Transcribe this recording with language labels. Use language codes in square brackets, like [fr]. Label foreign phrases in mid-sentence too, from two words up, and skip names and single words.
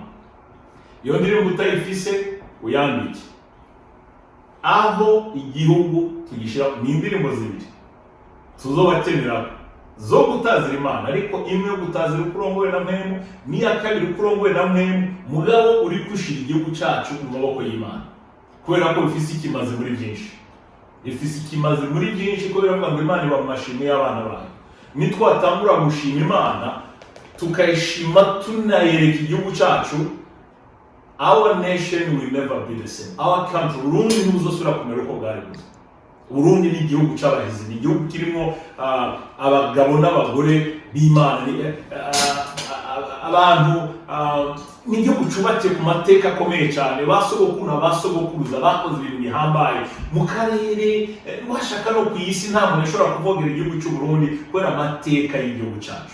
[rn] Iyo ndirimbo utayifise uyandike, aho igihugu tugishyira, ni indirimbo zibiri tuzobatemera zo gutazira Imana, ariko imwe yo gutazira ukurongowe na mwemu, n'iya kabiri ukurongowe na mwemu, mugabo uri gushira igihugu cyacu mu maboko y'Imana, kubera ko bifise ikimaze muri byinshi. Ifise ikimaze muri byinshi kubera ngo Imana iba mu mashimwe y'abana bayo. Nitwatangura gushima Imana tukayishima tunayereka igihugu cyacu, [en] our nation will never be the same. Our country, [rn] Burundi ntuzosubira kumera uko bwari buze. Burundi ni igihugu cy'abahizi, ni igihugu kirimo abagabo n'abagore b'Imana, abantu, ni igihugu cyubatse ku mateka akomeye cyane, basogokuru n'abasogokuruza bakoze ibintu bihambaye mu karere, washaka no ku isi nta muntu ashobora kuvogera igihugu cy'u Burundi kubera amateka y'igihugu cyacu.